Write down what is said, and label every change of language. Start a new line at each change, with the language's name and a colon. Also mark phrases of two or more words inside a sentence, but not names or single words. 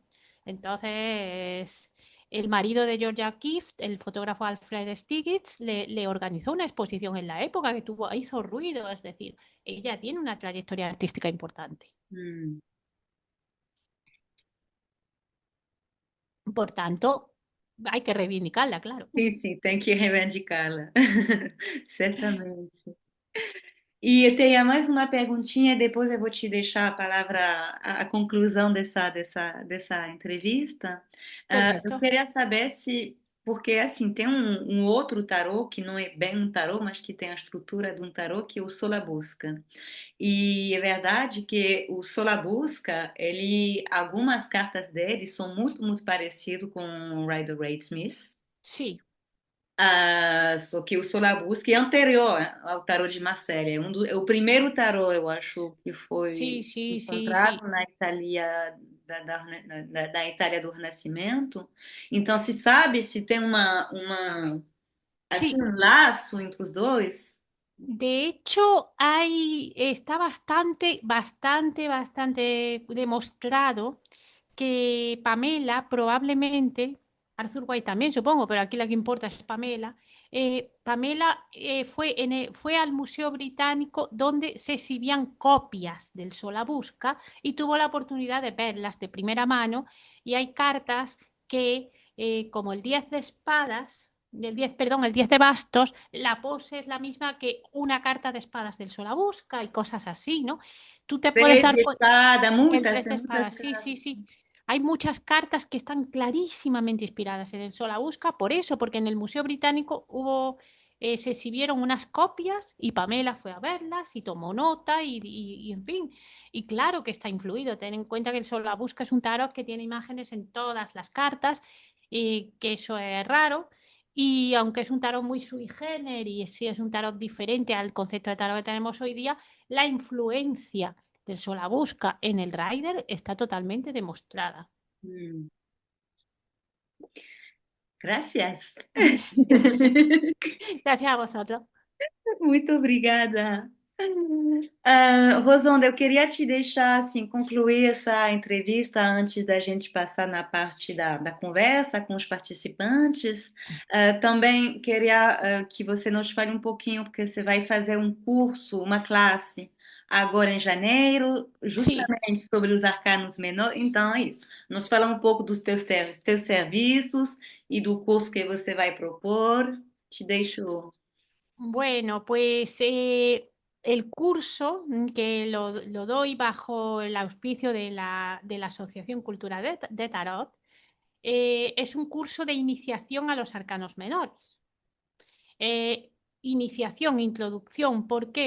Spanish: Entonces, el marido de Georgia Keefe, el fotógrafo Alfred Stieglitz, le organizó una exposición en la época que hizo ruido, es decir, ella tiene una trayectoria artística importante. Hum. Por tanto, hay que reivindicarla, claro.
Portuguese: Sim, tem que reivindicá-la. Certamente. E tenha mais uma perguntinha, e depois eu vou te deixar a palavra, a conclusão dessa entrevista. Eu
Spanish: Perfecto.
Portuguese: queria saber se, porque assim, tem um outro tarô que não é bem um tarô, mas que tem a estrutura de um tarô, que é o Solabusca. E é verdade que o Solabusca, algumas cartas dele são muito, muito parecidas com o Rider-Waite-Smith.
Spanish: Sí,
Portuguese: Só que o Solabusca é anterior ao tarô de Marselha. É o primeiro tarô, eu acho, que
Spanish: sí,
Portuguese: foi
Spanish: sí, sí,
Portuguese: encontrado
Spanish: sí.
Portuguese: na Itália da Itália do Renascimento. Então, se sabe se tem assim
Spanish: Sí,
Portuguese: um laço entre os dois?
Spanish: de hecho, está bastante demostrado que Pamela probablemente, Arthur White también supongo, pero aquí la que importa es Pamela, Pamela fue al Museo Británico donde se exhibían copias del Solabusca y tuvo la oportunidad de verlas de primera mano y hay cartas que, como el 10 de espadas, perdón, el 10 de bastos, la pose es la misma que una carta de espadas del Solabusca y cosas así, ¿no? Tú te puedes
Portuguese: Três
Spanish: dar
Portuguese: de
Spanish: cuenta.
Portuguese: espada,
Spanish: El
Portuguese: muitas,
Spanish: 3
Portuguese: tem
Spanish: de
Portuguese: muitas
Spanish: espadas, sí,
Portuguese: cartas.
Spanish: sí, sí. Hay muchas cartas que están clarísimamente inspiradas en el Solabusca, por eso, porque en el Museo Británico se exhibieron unas copias y Pamela fue a verlas y tomó nota y en fin, y claro que está influido. Ten en cuenta que el Solabusca es un tarot que tiene imágenes en todas las cartas y que eso es raro. Y aunque es un tarot muy
Latin: sui generis,
Spanish: sí es un tarot diferente al concepto de tarot que tenemos hoy día, la influencia del Solabusca en el Rider está totalmente demostrada. Hum. Gracias. Gracias a vosotros.
Portuguese: Muito obrigada. Rosonda, eu queria te deixar assim, concluir essa entrevista antes da gente passar na parte da conversa com os participantes. Também queria que você nos fale um pouquinho, porque você vai fazer um curso, uma classe, agora em janeiro,
Spanish: Sí,
Portuguese: justamente sobre os arcanos menores. Então é isso. Nos fala um pouco dos teus serviços e do curso que você vai propor. Te deixo.
Spanish: bueno, pues el curso que lo doy bajo el auspicio de la Asociación Cultural de Tarot es un curso de iniciación a los arcanos menores. Iniciación, introducción, ¿por qué?